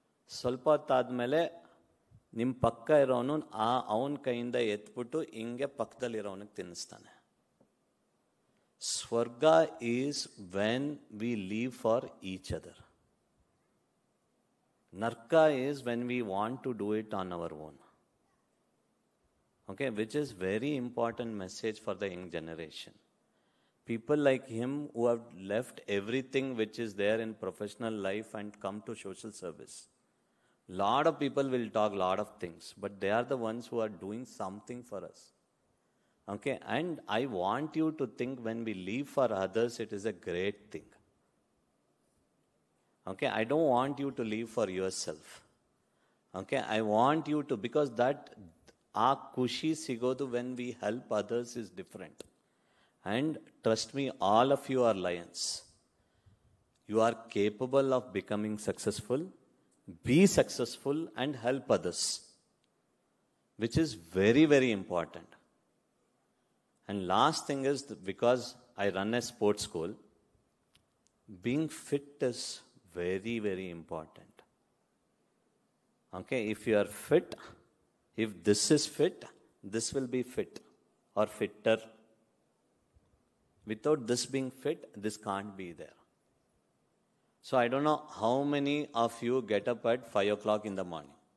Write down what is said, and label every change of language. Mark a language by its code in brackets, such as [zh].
[kn] ಸ್ವಲ್ಪ ಹೊತ್ತಾದ್ಮೇಲೆ ನಿಮ್ಮ ಪಕ್ಕ ಇರೋನು ಅವನ ಕೈಯಿಂದ ಎತ್ಬಿಟ್ಟು ಹಿಂಗೆ ಪಕ್ಕದಲ್ಲಿರೋನಿಗೆ ತಿನ್ನಿಸ್ತಾನೆ. [en] Swarga is when we live for each other. Narka is when we want to do it on our own. Okay, which is very important message for the young generation. People like him who have left everything which is there in professional life and come to social service. Lot of people will talk lot of things, but they are the ones who are doing something for us. Okay, and I want you to think when we live for others, it is a great thing. Okay, I don't want you to live for yourself. Okay, I want you to, because that [kn] ಆ ಖುಷಿ ಸಿಗೋದು [en] When we help others is different. And trust me, all of you are lions. You are capable of becoming successful. Be successful and help others, which is very very important. And last thing is, because I run a sports school, being fit is very very important. Okay, if you are fit, if this is fit, this will be fit or fitter. Without this being fit, this can't be there. So I don't know how many of you get up at 5 o'clock in the morning.